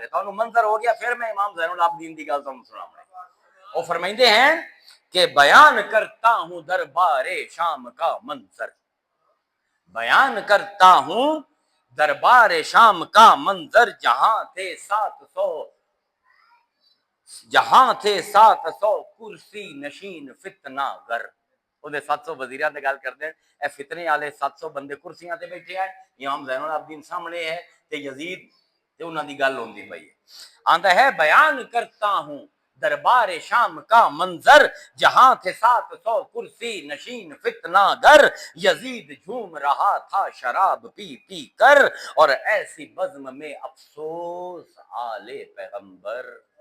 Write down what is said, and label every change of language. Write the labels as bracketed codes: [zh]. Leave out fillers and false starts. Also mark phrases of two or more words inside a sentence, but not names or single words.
[ur] تو منظر ہو گیا پھر میں امام زین العابدین [pa] دی گل [ur] تمہیں سناؤں. وہ فرمائندے ہیں کہ بیان کرتا ہوں دربار شام کا منظر, بیان کرتا ہوں دربار شام کا منظر, جہاں تھے 700 کرسی نشین فتنہ گر. [pa] وہ 700 وزیراں تے گل کردے ہیں, اے فتنے والے 700 بندے کرسیاں تے بیٹھے ہیں, امام زین العابدین سامنے ہے تے یزید تے انہاں دی گل ہوندی پئی ہے. [ur] آندا ہے بیان کرتا ہوں دربار شام کا منظر, جہاں تھے 700 کرسی نشین فتنہ گر, یزید جھوم رہا تھا شراب پی پی کر, اور ایسی بزم میں افسوس آل پیغمبر.